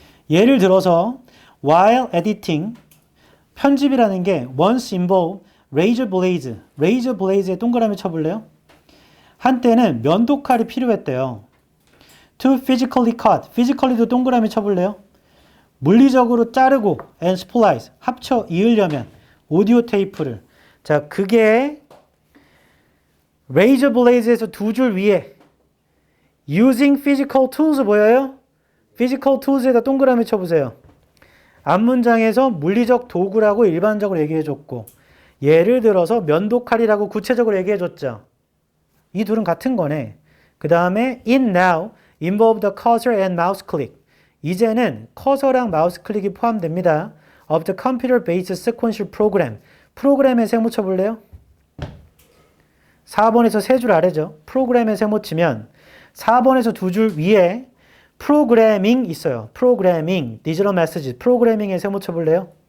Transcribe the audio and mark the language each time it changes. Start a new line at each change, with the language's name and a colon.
English: 예를 들어서 while editing
Korean: 편집이라는 게
English: once involve razor blades. razor blades
Korean: 에 동그라미 쳐볼래요? 한때는 면도칼이 필요했대요.
English: to physically cut.
Korean: physically도 동그라미 쳐볼래요? 물리적으로 자르고
English: and splice.
Korean: 합쳐 이으려면 오디오 테이프를. 자, 그게 razor blades에서 두 줄 위에
English: using physical tools
Korean: 보여요?
English: physical tools
Korean: 에다 동그라미 쳐보세요. 앞문장에서 물리적 도구라고 일반적으로 얘기해줬고 예를 들어서 면도칼이라고 구체적으로 얘기해줬죠. 이 둘은 같은 거네.
English: 그 다음에 in now involve the cursor and mouse click.
Korean: 이제는 커서랑 마우스 클릭이 포함됩니다.
English: of the computer based sequential program.
Korean: 프로그램에 세모 쳐볼래요? 4번에서 3줄 아래죠. 프로그램에 세모 치면 4번에서 2줄 위에 프로그래밍 있어요. 프로그래밍, 디지털 메시지, 프로그래밍에 세모 쳐볼래요?